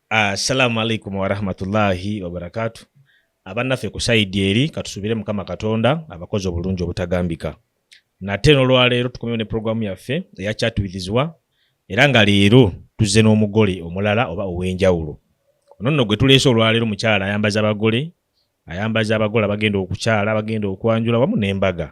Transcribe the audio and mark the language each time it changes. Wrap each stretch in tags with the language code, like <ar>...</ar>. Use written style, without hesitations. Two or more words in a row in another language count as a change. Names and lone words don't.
<ar>السلام عليكم ورحمة الله وبركاته.</ar> <lg>Abannaffe ku side eri katusubire Mukama Katonda abakozi obulungi obutagambika. Nate n'olwaleero tukomyewo ne programu yaffe eya Chat with Zwa era nga leero tuzze n'omugole omulala oba ow'enjawulo. Ono nno gwe tuleese olwaleero mukyala ayambaza abagole abagenda okukyala abagenda okwanjula wamu n'embaga.</lg>